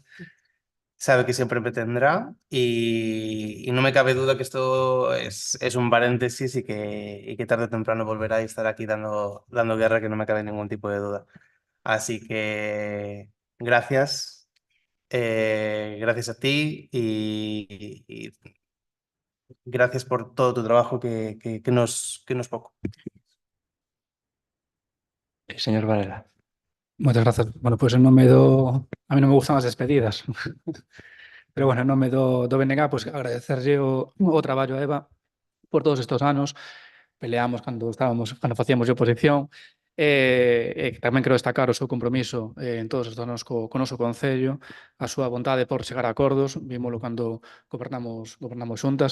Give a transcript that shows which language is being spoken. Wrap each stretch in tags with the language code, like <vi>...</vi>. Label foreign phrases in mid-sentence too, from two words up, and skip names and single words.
<es>Sabe que siempre me tendrá y no me cabe duda que esto es un paréntesis y que tarde o temprano volverá y estará aquí dando guerra, que no me cabe ningún tipo de duda. Así que gracias, gracias a ti y gracias por todo tu trabajo que no es poco. Señor Varela.</es> <gl>Moitas grazas. Bueno, pois en nome do... A mí non me gustan as despedidas. Pero bueno, en nome do BNG, pois agradecerlle o traballo a Eva por todos estes anos. Peleamos cando facíamos de oposición. E tamén quero destacar o seu compromiso en todos estes anos co noso Concello, a súa vontade por chegar a acordos, vímolo cando gobernamos xuntas.</gl>